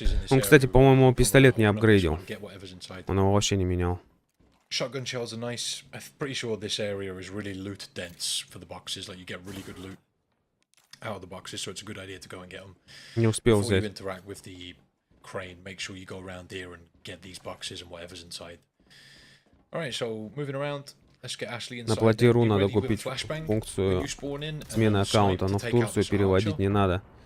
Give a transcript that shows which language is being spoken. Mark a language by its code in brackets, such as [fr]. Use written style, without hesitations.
[ru] Он, кстати, по-моему, пистолет не апгрейдил. Он его вообще не менял. [en] Shotgun shells are nice. I'm pretty sure this area is really loot dense for the boxes. Like you get really good loot out of the boxes, so it's a good idea to go and get them. [ru] Не успел [en] Before you [ru] взять. [en] interact with the crane, make sure you go around here and get these boxes and whatever's inside. Alright, so moving around. Let's get Ashley inside. [ru] На платиру надо купить функцию смены аккаунта, но в Турцию переводить не надо.